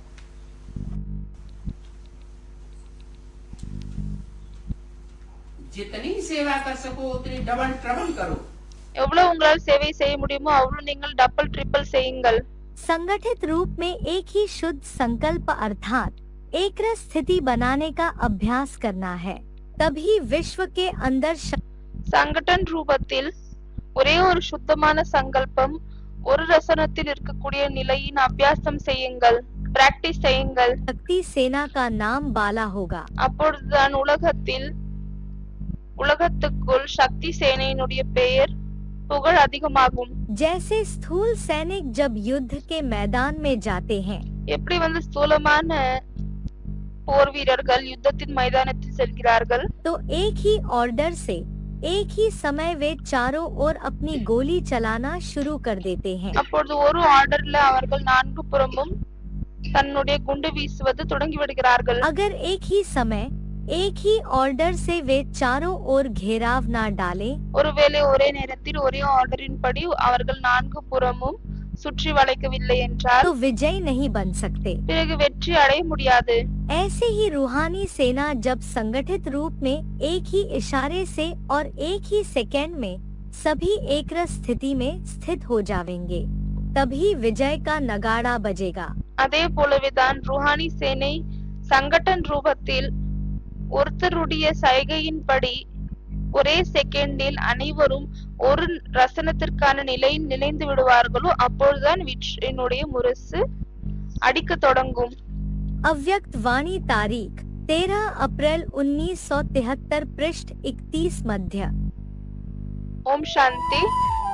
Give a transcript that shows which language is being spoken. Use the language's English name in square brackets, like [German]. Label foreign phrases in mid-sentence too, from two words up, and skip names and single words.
[Hindi] जितनी सेवा कर सको उतनी [English] double trouble [Hindi] करो। [Tamil] எவ்வளவு உங்களால் சேவை செய்ய முடியுமோ அவ்வளவு நீங்கள் [English] double triple [Tamil] செய்யுங்கள். [Hindi] संगठित रूप में एक ही शुद्ध संकल्प अर्थात एक रस स्थिति बनाने का अभ्यास करना है, तभी विश्व के अंदर [Tamil] சங்கடன் ரூபத்தில் ஒரே ஒரு சுத்தமான சங்கல்பம் ஒரு ரசனத்தில் இருக்கக்கூடிய நிலையின் அபியாசம் செய்யுங்கள், பிராக்டிஸ் செய்யுங்கள். [Hindi] शक्ति सेना का नाम बाला होगा. [Tamil] அப்பொழுதுதான் உலகத்துக்குள் சக்தி சேனையினுடைய பெயர் புகழ் அதிகமாகும். [Hindi] जैसे स्थूल सैनिक जब युद्ध के मैदान में जाते हैं, [Tamil] எப்படி ஸ்தூலமான போர் வீரர்கள் யுத்தத்தின் மைதானத்தில் செல்கிறார்கள், [Hindi] तो एक ही ऑर्डर से एक ही समय वे चारों ओर अपनी गोली चलाना शुरू कर देते हैं. [Tamil] அப்பொழுது ஒரு ஆர்டர்ல அவர்கள் நான்கு புறமும் தன்னுடைய குண்டு வீசுவது தொடங்கி விடுகிறார்கள். [Hindi] अगर एक ही समय एक ही ऑर्डर से वे चारों ओर घेराव ना डालें, [Tamil] ஒருவேளை ஒரே நேரத்தில் ஒரே ஆர்டரின் படி அவர்கள் நான்கு புறமும் சுற்றி வளைக்கவில்லை என்றால் [Hindi] तो विजय नहीं बन सकते. [Tamil] பிறகு வெற்றி अடைய முடியாது. [Hindi] ऐसे ही रूहानी सेना जब संगठित रूप में एक ही इशारे से और एक ही सेकंड में सभी एक रस स्थिति में स्थित हो जाएंगे, तभी विजय का नगाड़ा बजेगा. [Tamil] அதே போலவேதான் ரூஹானி சேனை சங்கடன் ரூபத்தில் ஒருத்தருடைய சைகையின்படி ஒரே செகண்டில் அனைவரும் ஒரு ரசனத்திற்கான நிலையில் நிலைந்து விடுவார்களோ அப்பொழுதுதான் வெற்றியினுடைய முரசு அடிக்க தொடங்கும். [Hindi] अव्यक्त वाणी तारीख 13 अप्रैल 1973 पृष्ठ 31 मध्य. ओम शांति.